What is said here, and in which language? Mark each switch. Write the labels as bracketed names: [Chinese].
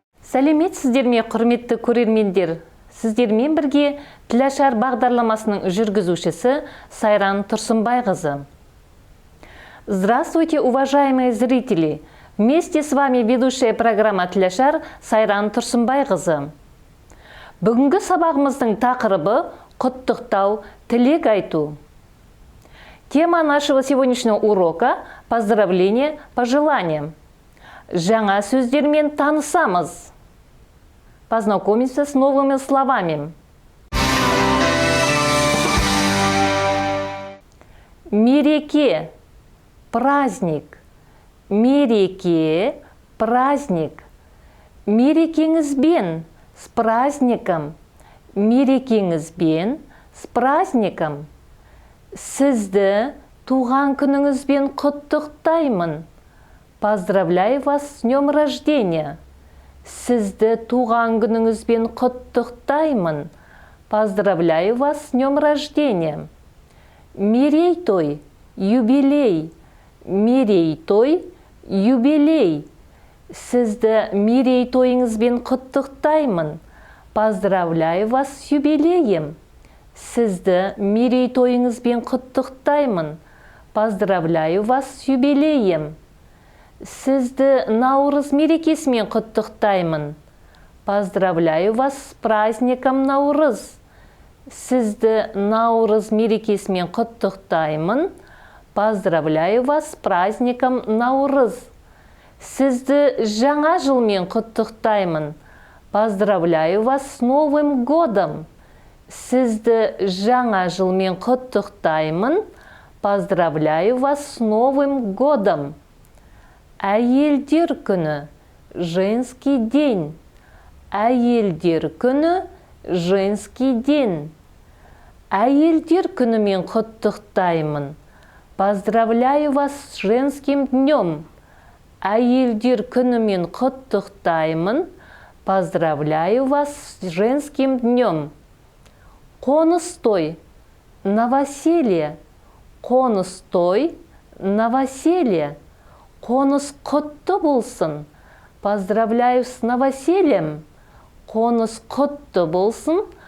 [Kazakh] Сәлеметсіздер ме, құрметті көрермендер? Сіздермен бірге Тілашар бағдарламасының жүргізушісі Сайран Тұрсынбайқызы. [Russian] Здравствуйте, уважаемые зрители! Вместе с вами ведущая программа Тілашар Сайран Тұрсынбайқызы. [Kazakh] Бүгінгі сабағымыздың тақырыбы құттықтау, тілек айту. [Russian] Тема нашего сегодняшнего урока – поздравление по желаниям. [Kazakh] Жаңа сөздермен танысамыз. [Russian] Познакомимся с новыми словами. [Kazakh] Мереке – праздник. Мереке – праздник. [Russian] Мерекеңізбен – с праздником. Мерекеңізбен – с праздником. [Kazakh] Сізді туған күніңізбен құттықтаймын. [Russian] Поздравляю вас с днем рождения. [Kazakh] Сізді туған күніңізбен құттықтаймын. [Russian] Поздравляю вас с днем рождения. [Kazakh] Мерейтой, юбилей. Мерейтой, юбилей. Сізді мерейтойыңызбен құттықтаймын. [Russian] Поздравляю вас с юбилеем. [Kazakh] Сізді мерейтойыңызбен құттықтаймын. [Russian] Поздравляю вас с юбилеем. [Kazakh] Сізді Наурыз мерекесімен құттықтаймын. [Russian] Поздравляю вас с праздником Наурыз. [Kazakh] Сізді Наурыз мерекесімен құттықтаймын. [Russian] Поздравляю вас с праздником Наурыз. [Kazakh] Сізді жаңа жылмен құттықтаймын. [Russian] Поздравляю вас с Новым годом. [Kazakh] Сізді жаңа жылмен құттықтаймын. [Russian] Поздравляю вас с Новым годом. [Kazakh] Әйелдер күні, [Russian] женский день. [Kazakh] Әйелдер күні, [Russian] женский день. [Kazakh] Әйелдер күнімен құттықтаймын. [Russian] Поздравляю вас с женским днем. [Kazakh] Әйелдер күнімен құттықтаймын. [Russian] Поздравляю вас с женским днем. [Kazakh] Қоныс той, [Russian] новоселье. [Kazakh] Қоныс той, новоселье. Қоныс құтты болсын. [Russian] Поздравляю с новосельем. [Kazakh] Қоныс құтты болсын.